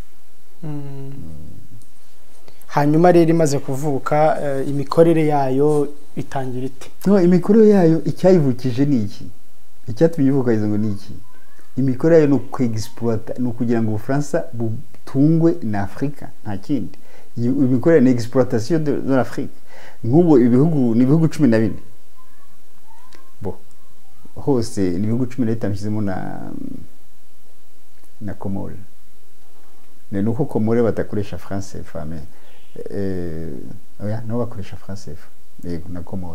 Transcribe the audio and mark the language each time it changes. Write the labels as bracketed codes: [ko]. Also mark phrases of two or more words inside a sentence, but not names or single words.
[rw] Hanyuma rero imaze kuvuka imikorere yayo itangira ite? No, imikorere yayo icyayivukije ni iki? Icyatumye ivuka izo ngo ni iki? Imikorere yayo no kwexploiter, no kugira ngo Ubufaransa butungwe na Afrika, nta kindi. Imikorere ni [fr] exploitation de l'Afrique. [rw] Nk'ubu ibihugu ni ibihugu 14. Hose ni ibihugu 15 bishyizemo na Comore. Nuko Comore batakoresha France CFA, oya no bakoresha France CFA, yego na Comore.